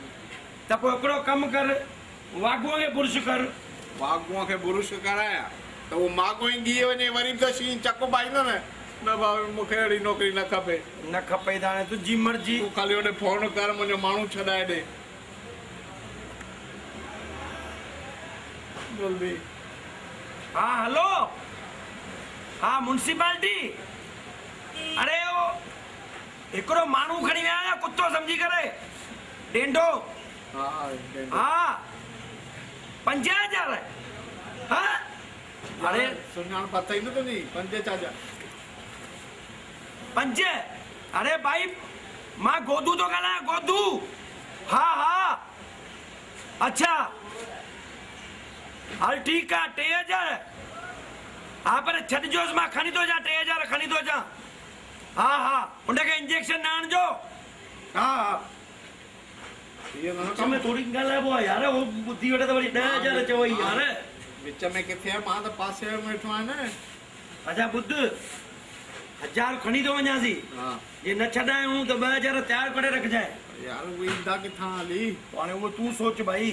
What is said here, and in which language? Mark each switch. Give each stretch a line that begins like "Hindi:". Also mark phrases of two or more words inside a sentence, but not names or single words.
Sindhi: त पोइ हिकिड़ो कमु कर, वाघूअ खे बुरुश कर। वाघूअ खे बुरुश कराया त उहो माॻो ई ॻी वञे, वरी त शींहं चक पाईंदो न। न भाऊ मूंखे अहिड़ी नौकिरी न खपे। न खपे त हाणे तुंहिंजी मर्ज़ी। तूं ख़ाली होॾे फोन कर, मुंहिंजो माण्हू छॾाए ॾे जल्दी। हाँ हलो, हाँ म्युनिसिपालिटी। अरे वो हिकिड़ो माण्हू खणी विया आहियां कुत्तो सम्झी करे, डेंडो। हाँ 5000। हाँ अरे सुञाण पता ही न तुंहिंजी 5 चाचा 5? अरे भाई मां गोदू तो ॻाल्हायां, गोदू। हाँ हाँ अच्छा हल ठीकु आहे 3000। हाँ पर छॾिजोसि, मां खणी थो अचां 3000 खणी थो अचां। हाँ हाँ उनखे इंजेक्शन न हणिजो। हाँ हाँ में थोड़ी ॻाल्हाइबो आहे यार, वो ॿुधी वठे त वरी 10000 चवई यार। विच में किथे आहे? मां त पासे में वेठो आहियां न। अच्छा ॿुध, 1000 खणी थो वञासीं। जे न छॾायूं त 2000 तयारु करे रखजांइ। यार वो ईंदा किथां हली? हाणे उहो तूं सोच भाई।